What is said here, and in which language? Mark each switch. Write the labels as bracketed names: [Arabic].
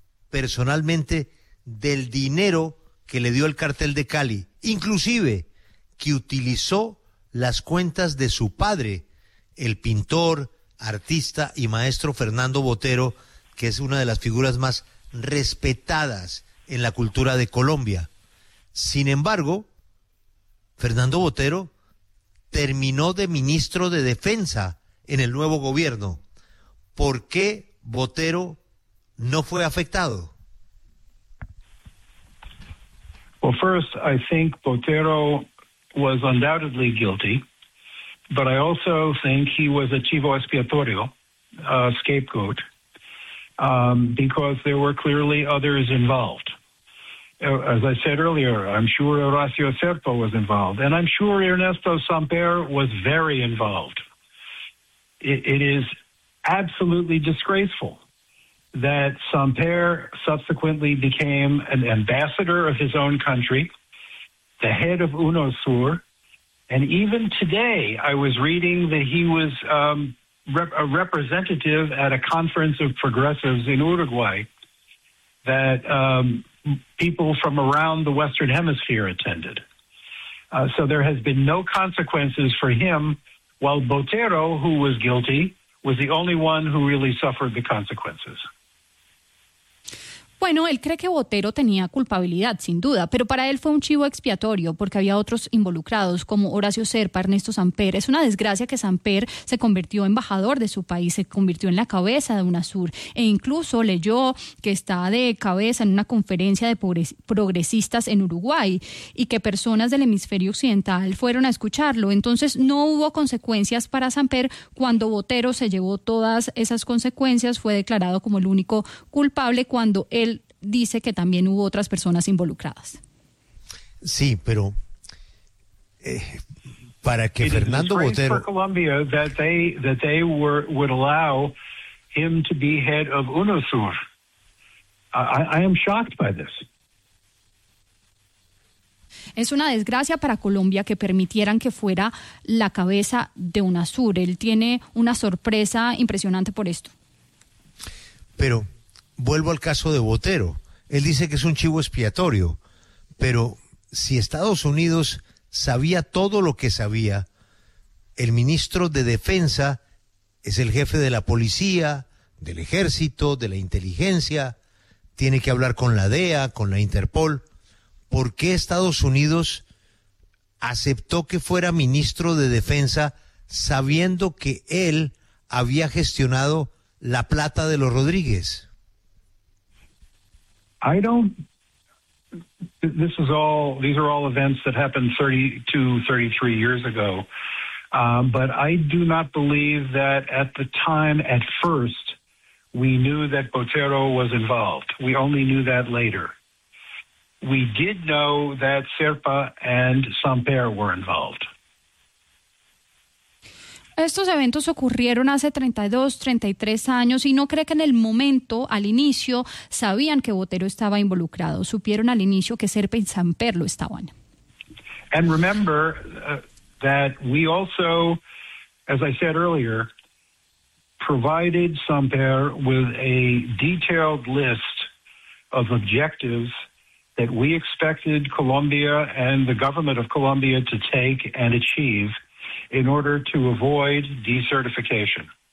[Spanish] personalmente del dinero que le dio el cartel de Cali, inclusive que utilizó las cuentas de su padre, el pintor, artista y maestro Fernando Botero, que es una de las figuras más respetadas en la cultura de Colombia. Sin embargo, Fernando Botero terminó de ministro de Defensa en el nuevo gobierno. ¿Por qué Botero no fue afectado? [English] Well, first, I think Botero was undoubtedly guilty, but I also think he was a [Spanish] chivo expiatorio, [English] a scapegoat, because there were clearly others involved. As I said earlier, I'm sure Horacio Serpa was involved, and I'm sure Ernesto Samper was very involved. It is absolutely disgraceful that Samper subsequently became an ambassador of his own country, the head of UNOSUR, and even today I was reading that he was a representative at a conference of progressives in Uruguay that people from around the Western Hemisphere attended. So there has been no consequences for him, while Botero, who was guilty, was the only one who really suffered the consequences. [Spanish] Bueno, él cree que Botero tenía culpabilidad, sin duda, pero para él fue un chivo expiatorio porque había otros involucrados como Horacio Serpa, Ernesto Samper. Es una desgracia que Samper se convirtió en embajador de su país, se convirtió en la cabeza de UNASUR e incluso leyó que está de cabeza en una conferencia de progresistas en Uruguay y que personas del hemisferio occidental fueron a escucharlo. Entonces no hubo consecuencias para Samper cuando Botero se llevó todas esas consecuencias, fue declarado como el único culpable cuando él dice que también hubo otras personas involucradas. Sí, pero para que Fernando Botero [English] for Colombia that they would allow him to be head of UNOSUR. I am shocked by this. [Spanish] Es una desgracia para Colombia que permitieran que fuera la cabeza de UNASUR. Él tiene una sorpresa impresionante por esto. Pero vuelvo al caso de Botero. Él dice que es un chivo expiatorio, pero si Estados Unidos sabía todo lo que sabía, el ministro de Defensa es el jefe de la policía, del ejército, de la inteligencia, tiene que hablar con la DEA, con la Interpol. ¿Por qué Estados Unidos aceptó que fuera ministro de Defensa sabiendo que él había gestionado la plata de los Rodríguez? [English] I don't, this is all, these are all events that happened 32, 33 years ago. But I do not believe that at the time, at first, we knew that Botero was involved. We only knew that later. We did know that Serpa and Samper were involved. [Spanish] Estos eventos ocurrieron hace 32, 33 años y no cree que en el momento, al inicio, sabían que Botero estaba involucrado. Supieron al inicio que Serpa y Samper lo estaban. [English] And remember that we also, as I said earlier, provided Samper with a detailed list of objectives that we expected Colombia and the government of Colombia to take and achieve in order to avoid decertification.